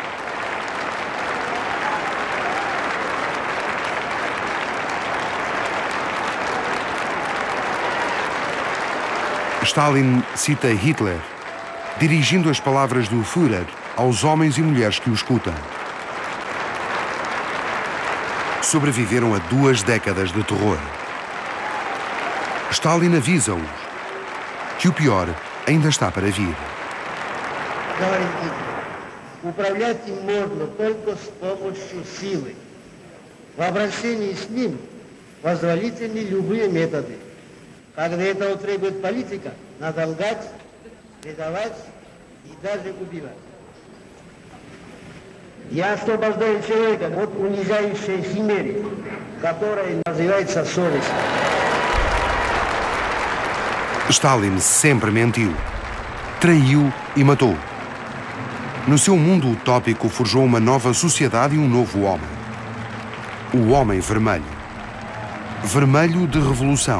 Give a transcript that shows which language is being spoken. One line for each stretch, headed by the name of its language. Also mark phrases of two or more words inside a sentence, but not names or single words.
Portuguese: Stalin cita Hitler, dirigindo as palavras do Führer aos homens e mulheres que o escutam. Sobreviveram a 2 décadas de terror. Stalin avisa-os que o pior ainda está para vir.
Russian: Управлять им можно только с помощью силы. В обращении с ним позволительны любые методы. Когда этого требует политика, надо лгать, предавать и даже убивать. Я освобождаю человека от унижающей химеры, которая называется совесть.
Portuguese: Stalin sempre mentiu, traiu e matou. No seu mundo utópico forjou uma nova sociedade e um novo homem. O Homem Vermelho. Vermelho de revolução.